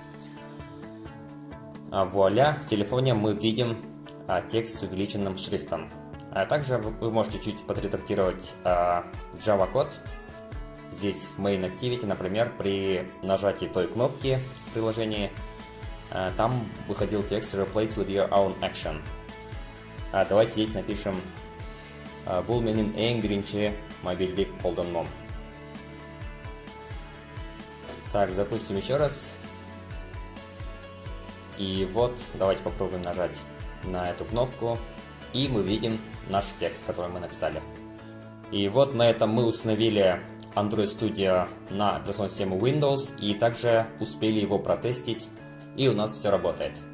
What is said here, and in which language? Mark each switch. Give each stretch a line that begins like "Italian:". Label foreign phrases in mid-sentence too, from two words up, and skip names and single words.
Russian: Вуаля, в телефоне мы видим текст с увеличенным шрифтом. Также вы можете чуть подредактировать Java код. Здесь в Main Activity, например, при нажатии той кнопки в приложении, там выходил текст
English: Replace with your own action.
Russian: Давайте здесь напишем
Kazakh: Бұл менің ең бірінші мобильдік қолданмам.
Russian: Так, запустим еще раз. И вот, давайте попробуем нажать на эту кнопку, и мы видим наш текст, который мы написали. И вот на этом мы установили Android Studio на операционную систему Windows, и также успели его протестить, и у нас все работает.